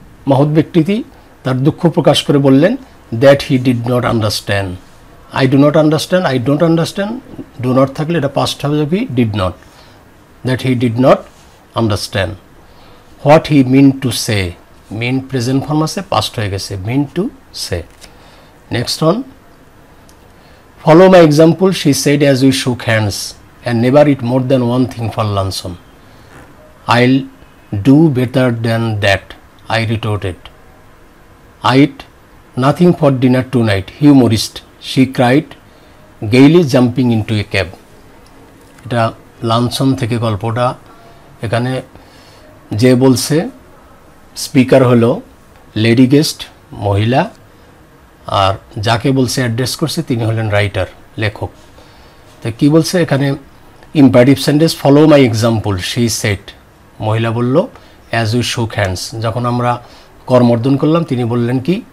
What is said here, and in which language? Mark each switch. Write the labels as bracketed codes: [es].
[bn] মহৎ ব্যক্তিটি তার দুঃখ প্রকাশ করে বললেন [en] That he did not understand I do not understand I don't understand do not থাকলে এটা past হবে যাবে did not that he did not understand what he mean to say mean present form আছে past হয়ে গেছে mean to say next on follow my example she said as we shook hands and never eat more than one thing for luncheon I'll do better than that I retorted. I ate nothing for dinner tonight, humorist, she cried, gaily jumping into a cab. [bn] এটা লাঞ্ছন থেকে গল্পটা এখানে যে বলছে speaker হলো lady guest মহিলা আর যাকে বলছে অ্যাড্রেস করছে তিনি হলেন রাইটার লেখক তো কি বলছে এখানে imperative sentence [en] follow my example she said [bn] মহিলা বলল [en] as we shook hands [bn] যখন আমরা করমর্দন করলাম তিনি বললেন কি